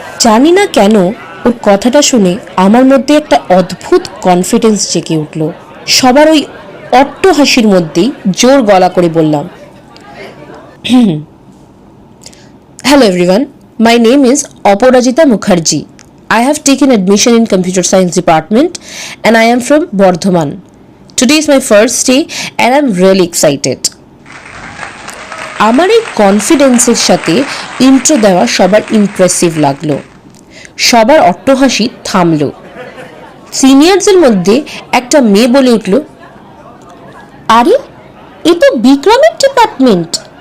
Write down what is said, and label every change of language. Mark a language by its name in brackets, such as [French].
[Bangla] জানি না কেন ওর কথাটা শুনে আমার মধ্যে একটা অদ্ভুত কনফিডেন্স জেগে উঠল। সবার ওই অট্ট হাসির মধ্যেই জোর গলা করে বললাম, [English] Hello everyone, my name is Aparajita Mukherjee. I have taken admission in Computer Science Department and I am from Bardhaman. Today is my first day and I am really excited. [Bangla] আমার এই কনফিডেন্সের সাথে ইন্ট্রো দেওয়া সবার impressive লাগলো। সবার অট্টহাসি থামলো। সিনিয়রদের মধ্যে একটা মেয়ে বলে উঠল, আরে এ তো বিক্রমের ডিপার্টমেন্ট।